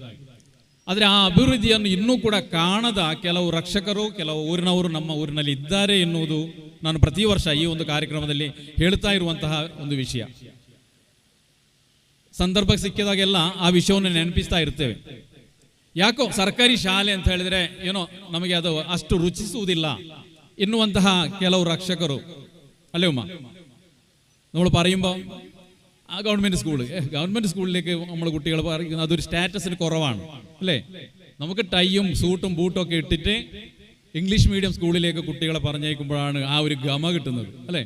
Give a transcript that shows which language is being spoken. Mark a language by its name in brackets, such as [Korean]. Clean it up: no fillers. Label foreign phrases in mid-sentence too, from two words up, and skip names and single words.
[Kannada] ಆದರೆ ಆ ಅಭಿವೃದ್ಧಿಯನ್ನು ಇನ್ನೂ ಕೂಡ ಕಾಣದ ಕೆಲವು ರಕ್ಷಕರು, ಕೆಲವು ಊರಿನವರು ನಮ್ಮ ಊರಿನಲ್ಲಿ ಇದ್ದಾರೆ ಎನ್ನುವುದು ನಾನು ಪ್ರತಿ ವರ್ಷ ಈ ಒಂದು ಕಾರ್ಯಕ್ರಮದಲ್ಲಿ ಹೇಳ್ತಾ ಇರುವಂತಹ ಒಂದು ವಿಷಯ. ಸಂದರ್ಭ ಸಿಕ್ಕಿದಾಗೆಲ್ಲ ಆ ವಿಷಯವನ್ನು ನೆನಪಿಸ್ತಾ ಇರ್ತೇವೆ. ಯಾಕೋ ಸರ್ಕಾರಿ ಶಾಲೆ ಅಂತ ಹೇಳಿದ್ರೆ ಏನೋ ನಮಗೆ ಅದು ಅಷ್ಟು ರುಚಿಸುವುದಿಲ್ಲ ಎನ್ನುವಂತಹ ಕೆಲವು ರಕ್ಷಕರು [Malayalam] അല്ലേ ഉമ്മ? നമ്മൾ പറയുമ്പോൾ ആ [English] government school [Malayalam] നമ്മൾ കുട്ടികൾ പറയുന്നത് അതൊരു സ്റ്റാറ്റസിന് കുറവാണ് അല്ലേ? നമുക്ക് ടൈയും സൂട്ടും ബൂട്ടും ഒക്കെ ഇട്ടിട്ട് [English] English medium school [Malayalam] കുട്ടികളെ പറഞ്ഞേക്കുമ്പോഴാണ് ആ ഒരു ഗമ കിട്ടുന്നത് അല്ലേ?